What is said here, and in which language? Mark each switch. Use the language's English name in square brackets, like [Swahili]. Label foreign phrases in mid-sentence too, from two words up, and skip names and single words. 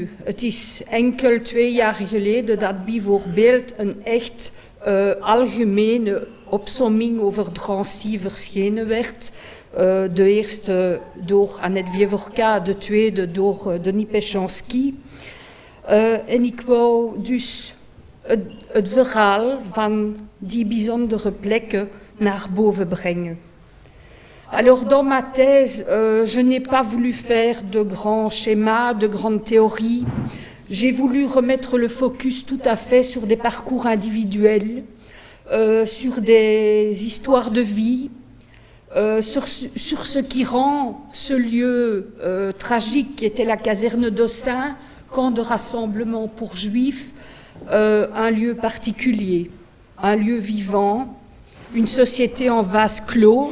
[Dutch] Het is enkel 2 jaar geleden dat bijvoorbeeld een echt algemene opsomming over Drancy verschenen werd. De eerste door Annette Wievorka, de tweede door Denis Péchanski. En ik wou dus het verhaal van die bijzondere plekken naar boven brengen. [French] Alors dans ma thèse, je n'ai pas voulu faire de grands schémas, de grandes théories. J'ai voulu remettre le focus tout à fait sur des parcours individuels, sur des histoires de vie, sur ce qui rend ce lieu tragique qui était la caserne d'Ossat, camp de rassemblement pour juifs, un lieu particulier, un lieu vivant, une société en vase clos.